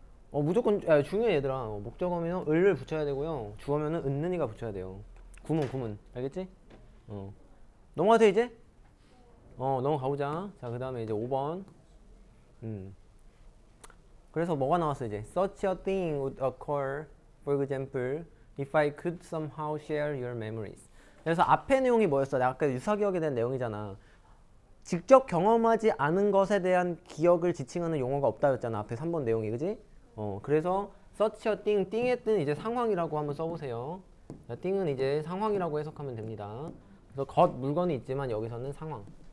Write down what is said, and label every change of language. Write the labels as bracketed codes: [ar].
[ko] 무조건 중요해 얘들아. 목적어면 을을 붙여야 되고요. 주어면은 은는이가 붙여야 돼요. 구문. 알겠지? 넘어가도 돼 이제? 넘어가보자. 자, 그 다음에 이제 5번. 그래서 뭐가 나왔어 이제? [en] Such a thing would occur, for example, if I could somehow share your memories. [ko] 그래서 앞에 내용이 뭐였어? 내가 아까 유사기억에 대한 내용이잖아. 직접 경험하지 않은 것에 대한 기억을 지칭하는 용어가 없다였잖아. 앞에 3번 내용이, 그지? 그래서 [en] such a thing, [ko] 띵의 뜻은 이제 상황이라고 한번 써보세요. 자, 띵은 이제 상황이라고 해석하면 됩니다. 그래서 물건이 있지만 여기서는 상황.